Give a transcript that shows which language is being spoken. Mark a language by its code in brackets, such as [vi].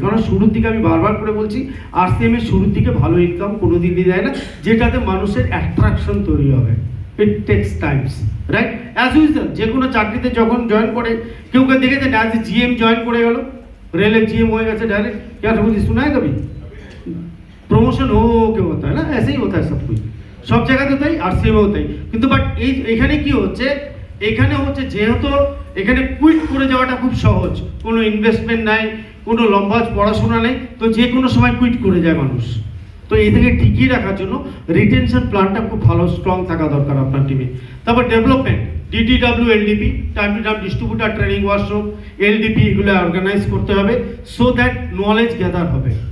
[bn] কারণ শুরুর দিকে আমি বারবার করে বলছি, আরসিএম এর শুরুর দিকে ভালো ইনকাম কোনোদিনই দেয় না, যেটাতে মানুষের অ্যাট্রাকশন তৈরি হবে। [en] It takes times, right? [bn] As usual যে কোনো চাকরিতে যখন জয়েন করে, কেউ দেখেছে না যে জিএম জয়েন করে গেল, [hi] रेल जीएम हो गया डायरेक्ट, क्या रघु जी सुना है कभी? प्रमोशन हो के होता है ना, ऐसे ही होता है सब कुछ, सब जगह तो होता है, आरसीएम होता है, किंतु बट [bn] एखाने की होच्छे এখানে হচ্ছে যেহেতু এখানে কুইট করে যাওয়াটা খুব সহজ, কোনো ইনভেস্টমেন্ট নাই, কোনো লম্বা পড়াশোনা নেই, তো যে কোনো সময় কুইট করে যায় মানুষ। তো এই থেকে টিকিয়ে রাখার জন্য রিটেনশন প্ল্যানটা খুব ভালো স্ট্রং থাকা দরকার আপনার টিমে। তারপর development, ডিটিডব্লিউ, LDP, time to time distributor training workshop, LDP, এগুলো অর্গানাইজ করতে হবে, [en] so that knowledge gather [bn] হবে।